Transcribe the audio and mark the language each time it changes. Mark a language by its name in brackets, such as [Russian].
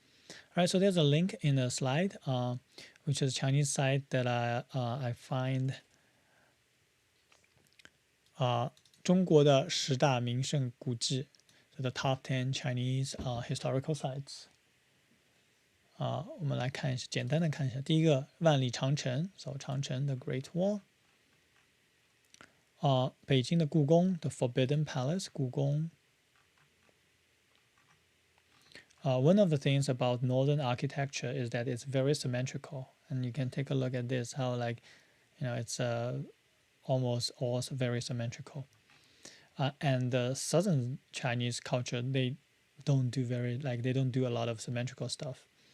[English] All right, so there's a link in the slide, which is a Chinese site that I find [Chinese] 中国的10大名胜古迹, [English] so the top 10 Chinese historical sites. [Chinese] 我们来看一下，简单的看一下。第一个，万里长城 ，so 长城 the Great Wall。北京的故宫 the Forbidden Palace 故宫。 [English] One of the things about northern architecture is that it's very symmetrical, and you can take a look at this how it's almost all very symmetrical. And the southern Chinese culture they don't do a lot of symmetrical stuff.